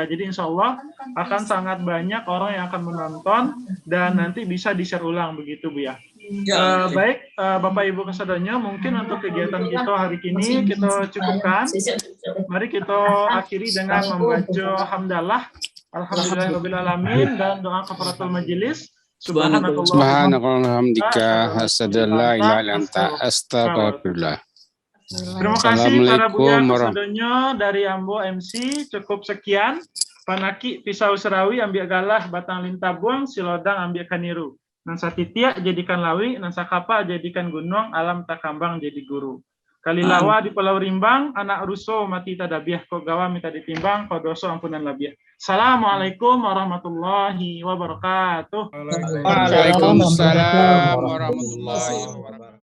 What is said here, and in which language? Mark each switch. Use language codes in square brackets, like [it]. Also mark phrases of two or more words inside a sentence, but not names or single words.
[id] Jadi [ar] إن شاء الله [id] akan sangat banyak orang yang akan menonton dan nanti bisa di-share ulang begitu Bu ya. Baik Bapak Ibu Kasadonyo, mungkin untuk kegiatan kita hari ini kita cukupkan. Mari kita akhiri dengan membaca hamdalah [ar] الحمد لله رب العالمين [id] dan doa kafaratul majelis. [ar] سبحانك اللهم حمدك أشهد أن لا إله إلا أنت أستغفر الله. [id] Terima kasih para Buya Kasadonyo dari Ambo MC. Cukup sekian. [min] Panaki pisau serawi ambil galah batang lintabuang silodang ambil kaniru. Nansa titiak jadikan lawi, nansa kapa jadikan gunung, alam takambang jadi guru. Kalilawa di Pulau Rimbang, anak ruso mati tadabiah, kok gawa minta ditimbang, kok doso ampunan labiah. [ar] السلام عليكم ورحمة الله وبركاته. وعليكم السلام ورحمة الله وبركاته.